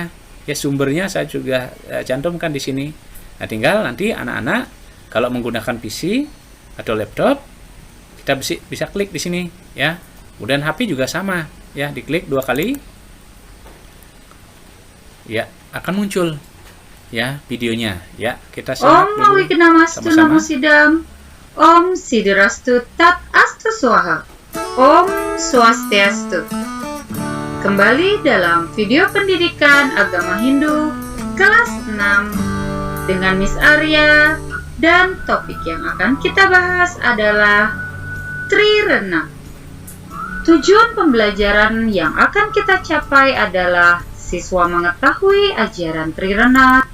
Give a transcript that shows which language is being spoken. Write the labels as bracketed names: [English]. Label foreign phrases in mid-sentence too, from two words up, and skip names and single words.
[Indonesian] Ya, sumbernya saya juga cantumkan di sini. Nah, tinggal nanti anak-anak kalau menggunakan PC atau laptop, kita bisa klik di sini, ya. Kemudian HP juga sama, ya, diklik 2 kali. Ya, akan muncul, ya videonya. Ya, kita simak [Sanskrit] Om [Indonesian] dulu [Sanskrit] Wiknamastu [Indonesian] sama-sama. [Sanskrit] नमो सिद्धम्. ओम् सिद्धिरस्तु तत् अस्तु स्वाहा. ओम् स्वस्त्यस्तु. [Indonesian] Kembali dalam video pendidikan agama Hindu kelas 6 dengan Miss Arya, dan topik yang akan kita bahas adalah Trirana. Tujuan pembelajaran yang akan kita capai adalah siswa mengetahui ajaran Trirana.